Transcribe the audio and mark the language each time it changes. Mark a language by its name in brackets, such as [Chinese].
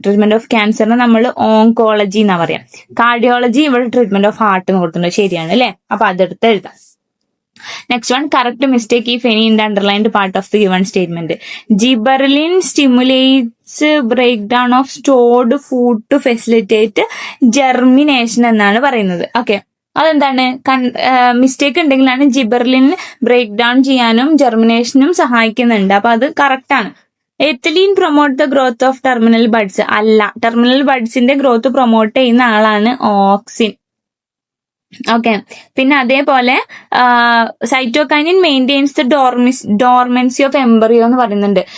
[Malayalam] Treatment of ക്യാൻസറിന് നമ്മൾ oncology എന്നാ പറയാം. കാർഡിയോളജി ഇവിടെ [English] treatment of heart [Malayalam] എന്ന് കൊടുത്തിട്ടുണ്ട്. ശരിയാണ് അല്ലെ? അപ്പൊ അതെടുത്ത് എഴുതാം. [English] Next one, correct mistake if any in the underlined part of the given statement. Gibberellin stimulates breakdown of stored food to facilitate germination [Malayalam] എന്നാണ് പറയുന്നത്. ഓക്കെ, അതെന്താണ്? മിസ്റ്റേക്ക് ഉണ്ടെങ്കിലാണ് ജിബെർലിൻ ബ്രേക്ക് ഡൗൺ ചെയ്യാനും ജെർമിനേഷനും സഹായിക്കുന്നുണ്ട്. അപ്പൊ അത് കറക്റ്റ് ആണ്. [English] ethylene promote the growth of terminal buds [Malayalam] അല്ല. Terminal ബഡ്സിന്റെ growth promote ചെയ്യുന്ന ആളാണ് ഓക്സിൻ. ഓക്കെ, പിന്നെ അതേപോലെ [English] cytokinin maintains the dormancy of embryo [Malayalam] എന്ന് പറയുന്നുണ്ട്.